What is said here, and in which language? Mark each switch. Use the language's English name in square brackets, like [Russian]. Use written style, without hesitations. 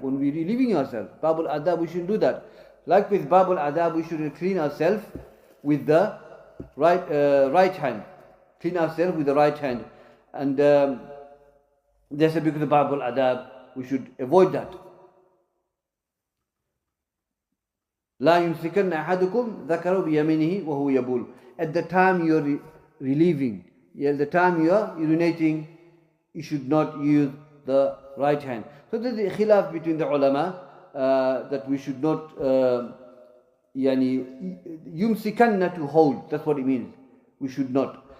[English] When we're relieving ourselves, babul adab, we shouldn't do that. Like with babul adab, we should clean ourselves with the right hand. Clean ourselves with the right hand. And they say because of babul adab, we should avoid that. [Arabic] لا يمسكن أحدكم ذكره بيمينه وهو يبول. [English] At the time you are relieving, at the time you are urinating, you should not use the right hand. So there is a khilaf between the ulama that we should not yumsikanna, to hold. That's what it means. We should not.